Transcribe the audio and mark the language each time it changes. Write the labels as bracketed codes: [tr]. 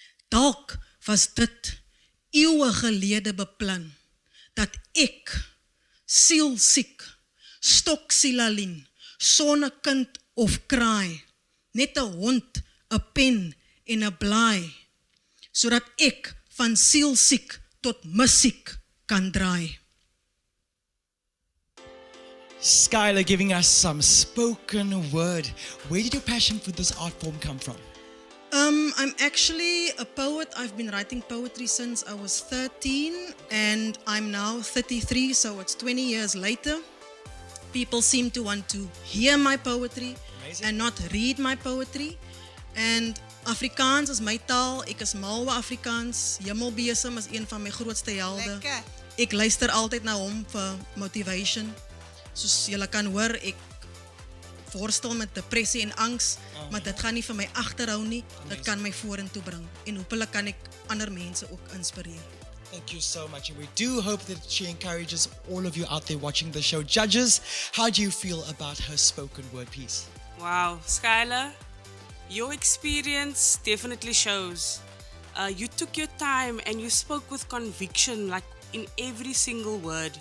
[af] Dalk was dit eeue gelede beplan, dat ek, sielsiek, stoksilalien, sonnekind of kraai, net 'n hond, 'n pen en 'n blaai, sodat ek van sielsiek tot musiek kan draai. [en] Skylar giving us some spoken word. Where did your passion for this art form come from? I'm actually a poet. I've been writing poetry since I was 13 and I'm now 33, so it's 20 years later. People seem to want to hear my poetry and not read my poetry. And Afrikaans is my [af] taal. Ek is mal oor Afrikaans. Hemelbesem is een van my grootste helde. Lekker. Ek luister altyd na hom vir motivation. Soos julle kan hoor, ek worstel met depressie en angs, maar dit gaan nie vir my agterhou nie. Dit kan my vorentoe bring en hopelik kan ek ander mense ook inspireer. [en] Thank you so much, and we do hope that she encourages all of you out there watching the show. Judges, how do you feel about her spoken word piece? Wow, Skylar, your experience definitely shows. You took your time and you spoke with conviction, like in every single word.